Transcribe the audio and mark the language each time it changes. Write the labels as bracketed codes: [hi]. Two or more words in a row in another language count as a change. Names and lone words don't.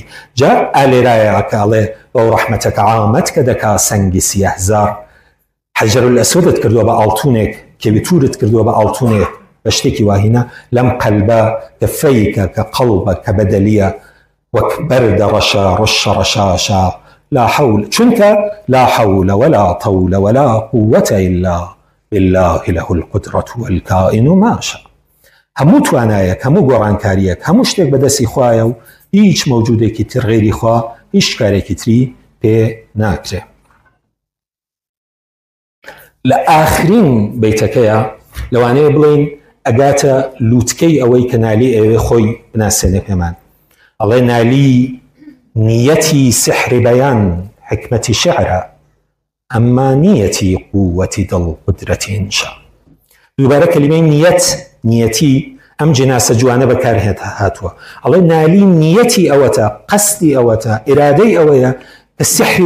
[ckb] جا ئالێرایە کاڵێ بەو ڕەحمەتەکە عامەت کە دەکا سەنگی سیاهزار حەجەر الئەسوەدت کردووە بە ئاڵتونێک کێوی توورت کردووە بە ئاڵتونێک بە شتێکی واهینە لەم قەلبە کە فەیکە کە قەڵبە کە بەدەلیە وەک بەردە ڕەشە ڕەشە ڕەشاشە [ar] لا حول چونکە لا حول ولا طول ولا قوة إلا بالله له القدرة والكائن ما شاء. [ckb] هەموو توانایەک هەموو گۆڕانکاریەک هەموو شتێک بەدەستی خوایە و هیچ مەوجودێکی تر غێری خوا هیچ کارێکی تری پێ ناکرێ. لە ئاخرین بەیتەکەیە لەوانەیە بڵین ئەگاتە لووتکەی ئەوەی کە نالی ئەوێ خۆی بناسێنێ پێمان ئەڵێ نالی نیەتی سحری بەیان حکمەتی شعرە ئەمما نیەتی قووەتی دڵ قودرەتی ئینشا دووبارە کەلیمەی نیەتی ئەم جناسە جوانە بەکارهێت هاتووە ئەڵێ نالی نیەتی ئەوەتە قەسدی ئەوەتە ئیرادەی ئەوەیە کە سحری